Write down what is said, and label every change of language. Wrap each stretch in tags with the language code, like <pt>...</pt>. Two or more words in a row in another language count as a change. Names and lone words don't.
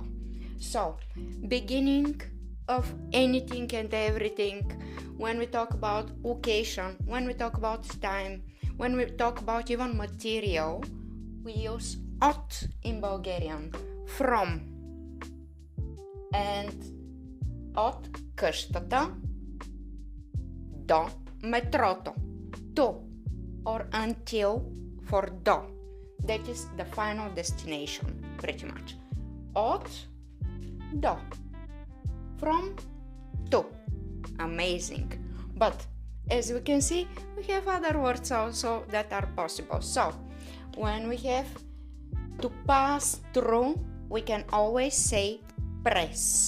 <en>So, beginning of anything and everything, when we talk about occasion, when we talk about time, when we talk about even material, we use от in Bulgarian, from, and</en> <bg>от къщата до метрото,</bg> <en>to or until for do. That is the final destination, pretty much.</en> <bg>От до,</bg> <en>from to. Amazing. But as we can see, we have other words also that are possible. So, when we have to pass through, we can always say prez.</en>